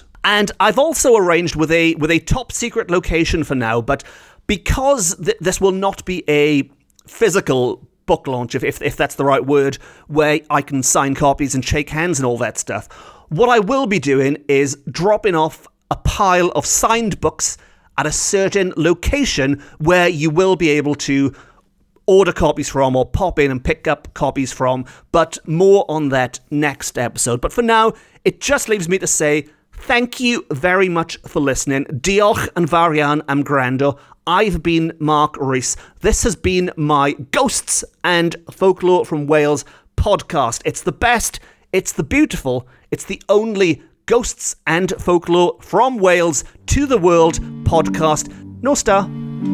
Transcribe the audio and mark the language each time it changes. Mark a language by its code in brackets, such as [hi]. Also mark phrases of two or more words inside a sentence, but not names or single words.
[en] And I've also arranged with a top secret location for now, but because this will not be a physical book launch, if that's the right word, where I can sign copies and shake hands and all that stuff, what I will be doing is dropping off a pile of signed books at a certain location where you will be able to order copies from or pop in and pick up copies from, but more on that next episode. But for now, it just leaves me to say thank you very much for listening. [cy] Diolch yn fawr iawn am gwrando. [en] I've been Mark Rees. This has been my Ghosts and Folklore from Wales podcast. It's the best, it's the beautiful, it's the only Ghosts and Folklore from Wales to the world podcast. No star.